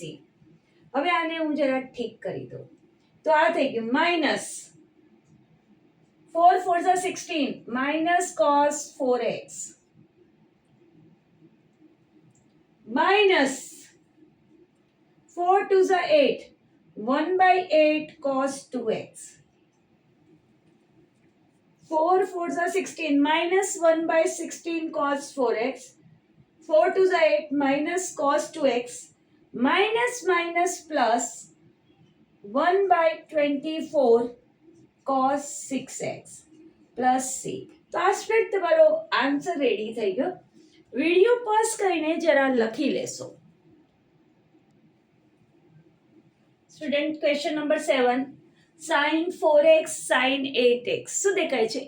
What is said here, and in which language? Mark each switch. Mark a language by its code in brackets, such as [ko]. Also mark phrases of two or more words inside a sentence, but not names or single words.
[gu] હવે આને હું જરા ઠીક કરી દઉં તો આ થઈ ગયું [en] minus 4 4 16 minus cos 4x minus 4 2 8 1/8 cos 2x 4 4 16 minus 1/16 cos 4x 4 2 8 minus cos 2x minus minus plus 1/24 cos 6x plus c. [gu] તો આ સ્પ્રેડ તમારો [en] answer ready [gu] થઈ ગયો. [en] video pause [gu] કરીને જરા લખી લેશો. [en] student question number 7 sin 4x sin 8x [gu] શું દેખાય છે?